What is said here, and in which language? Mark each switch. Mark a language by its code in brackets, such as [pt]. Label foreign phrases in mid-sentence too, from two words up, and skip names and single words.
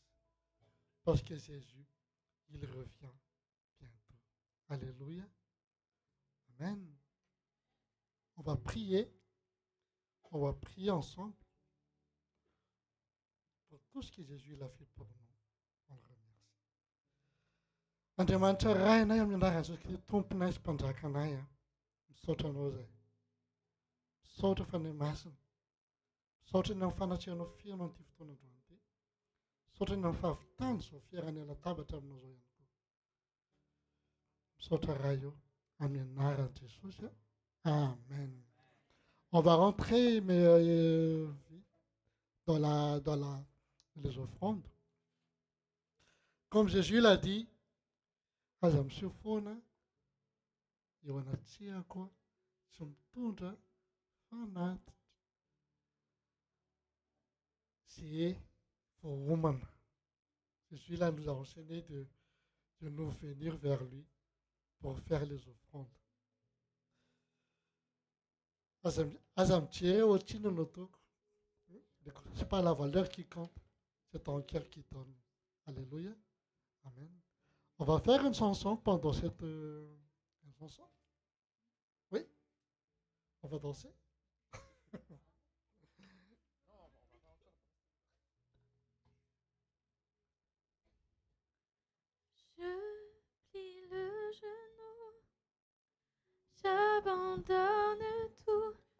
[fr] Parce que Jésus, il revient bientôt. Alléluia. Amen. On va prier. On va prier ensemble pour tout ce que Jésus a fait pour nous. On le remercie. [mg] Andriamanitra ray anay amin'ny anarany Jesu Kristy tomponay sy mpanjaka anay a. Misaotra anao zay. Misaotra fanahy masina. Misaotra ny amin'ny fanatrehanao fianao an'ity fotoana androany ity. Misaotra ny amin'ny fahavitany zao fiarany latabatra aminao zao ihany koa. Misaotra ray io amin'ny anaran'i Jesosy a. Amen. [fr] On va rentrer dans les offrandes. Comme Jésus l'a dit, [mg] aza miseho foana eo anatsiako sy mitondra fanaty. [fr] C'est woman. Jésus là nous a enseigné de nous venir vers lui pour faire les offrandes. [mg] Aza mijery ohatriny no ataoko. [fr] C'est pas la valeur qui compte, c'est ton cœur qui donne. Alléluia. Amen. On va faire une chanson pendant cette une chanson. Oui. On va danser. Je plie le genou, j'abandonne tout.